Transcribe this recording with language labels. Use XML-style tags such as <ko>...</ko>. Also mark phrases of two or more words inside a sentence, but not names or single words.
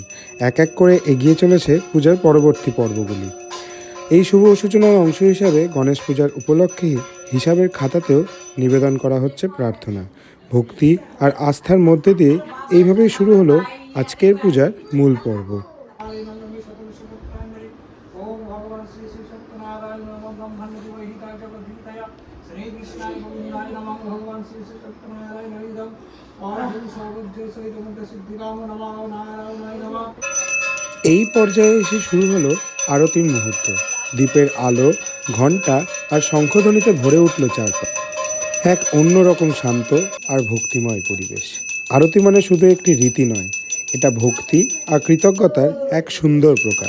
<bn>এক এক করে এগিয়ে চলেছে পূজার পরবর্তী পর্বগুলি। এই শুভ সূচনার অংশ হিসাবে গণেশ পূজার উপলক্ষে হিসাবের খাতাতেও নিবেদন করা হচ্ছে প্রার্থনা। ভক্তি আর আস্থার মধ্যে দিয়ে এইভাবেই শুরু হলো আজকের পূজার মূল পর্ব।</bn> <sa>ओम भगवान श्री श्री सत्यनारायण नमः ब्रह्मण्ड विहिताय जगद्धिताय श्री कृष्णाय गोविंदाय नमः भगवान श्री श्री सत्यनारायण हरिदम ओम सौभज्य सहित सिद्धिराम नमः नारायणाय नमः।</sa> <bn>এই পর্যায়ে এসে শুরু হলো আরতির মুহূর্ত। দ্বীপের আলো, ঘণ্টা আর শঙ্খধ্বনিতে ভরে উঠল চারপাশ। এক অন্যরকম শান্ত আর ভক্তিময় পরিবেশ। আরতি মানে শুধু একটি রীতি নয়, এটা ভক্তি আর কৃতজ্ঞতার এক সুন্দর প্রকাশ।</bn>